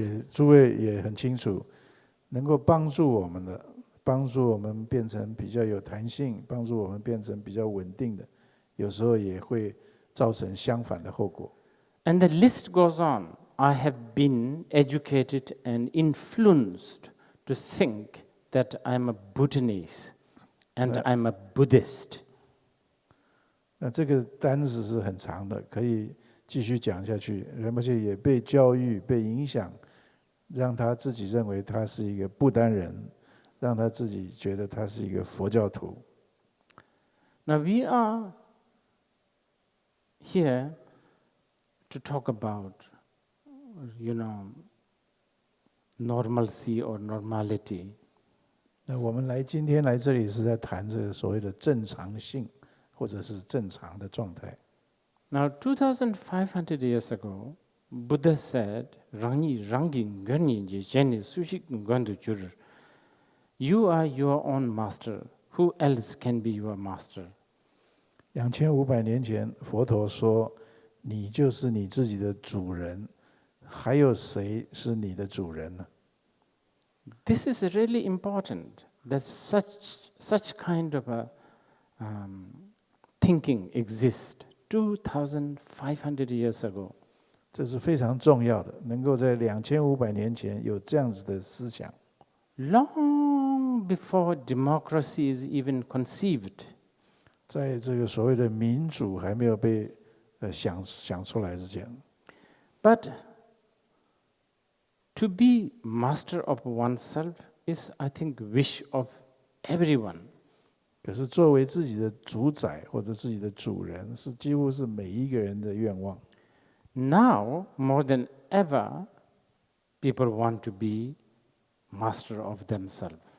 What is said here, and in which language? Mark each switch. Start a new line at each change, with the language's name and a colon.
Chinese: 诸位也很清楚，能够帮助我们变成比较有弹性，帮助我们变成比较稳定的，有时候也会造成相反的后果。
English: And the list goes on. I have been educated and influenced to think that I'm a Bhutanese and I'm a Buddhist.
Chinese: 那这个单子是很长的，可以继续讲下去。而且也被教育、被影响，让他自己认为他是一个不丹人，让他自己觉得他是一个佛教徒。
English: Now we are here to talk about, normalcy or normality.
Chinese: 那我们今天来这里是在谈这个所谓的正常性，或者是正常的状态。
English: Now, 2,500 years ago, Buddha said, "You are your own master. Who else can be your master?"
Chinese: 2500年前，佛陀说：“你就是你自己的主人，还有谁是你的主人呢？”
English: This is really important. That such kind of a thinking exists 2,500 years ago.
Chinese: 这是非常重要的，能够在2500年前有这样子的思想。
English: Long before democracy is even conceived.
Chinese: 在这个所谓的民主还没有被想出来之前。
English: But to be master of oneself is, I think, wish of everyone.
Chinese: 可是作为自己的主宰或者自己的主人，是几乎是每一个人的愿望。
English: Now, more than ever, people want to be master of themselves.